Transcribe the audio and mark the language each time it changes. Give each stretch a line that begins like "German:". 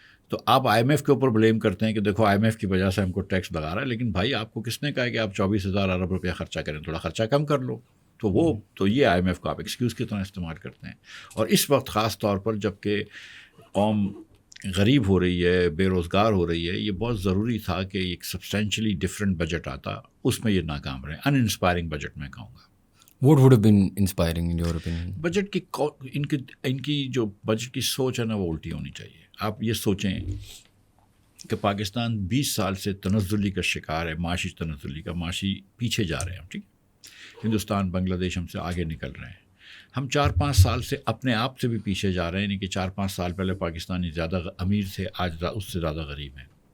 Urdu: تو آپ IMF کے اوپر بلیم کرتے ہیں کہ دیکھو IMF کی وجہ سے ہم کو ٹیکس لگا رہا ہے, لیکن بھائی آپ کو کس نے کہا ہے کہ آپ 24,000 ارب روپیہ خرچہ کریں, تھوڑا خرچہ کم کر لو. تو یہ IMF کو آپ ایکسکیوز کی طرح استعمال کرتے ہیں. اور اس وقت خاص طور پر جب کہ قوم غریب ہو رہی ہے, بے روزگار ہو رہی ہے, یہ بہت ضروری تھا کہ ایک
English: substantially different
Urdu: بجٹ آتا. اس میں یہ ناکام رہے. ان انسپائرنگ بجٹ میں کہوں گا.
English: What would have been inspiring in your opinion?
Urdu: Budget کی ان کی جو بجٹ کی سوچ ہے نا, وہ الٹی ہونی چاہیے. آپ یہ سوچیں کہ پاکستان 20 سال سے تنزلی کا شکار ہے, معاشی تنزلی کا. معاشی پیچھے جا رہے ہیں ہم. ٹھیک, ہندوستان بنگلہ دیش ہم سے آگے نکل رہے ہیں. ہم 4-5 سال سے اپنے آپ سے بھی پیچھے جا رہے ہیں. یعنی کہ 4-5 سال پہلے پاکستانی زیادہ امیر تھے, آج اس سے زیادہ غریب ہیں.